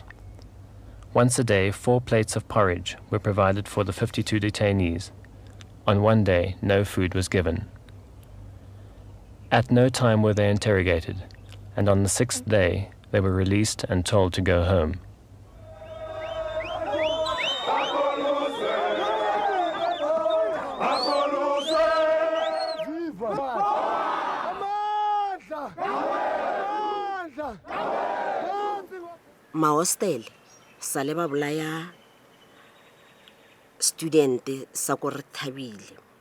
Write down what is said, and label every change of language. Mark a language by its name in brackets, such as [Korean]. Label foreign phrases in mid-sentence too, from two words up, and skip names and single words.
[English] Once a day, 4 plates of porridge were provided for the 52 detainees. On one day, no food was given. At no time were they interrogated, and on the 6th day, they were released and told to go home. [Northern Sotho] Mahostel sa le ba bolaya student sa ko re Thabile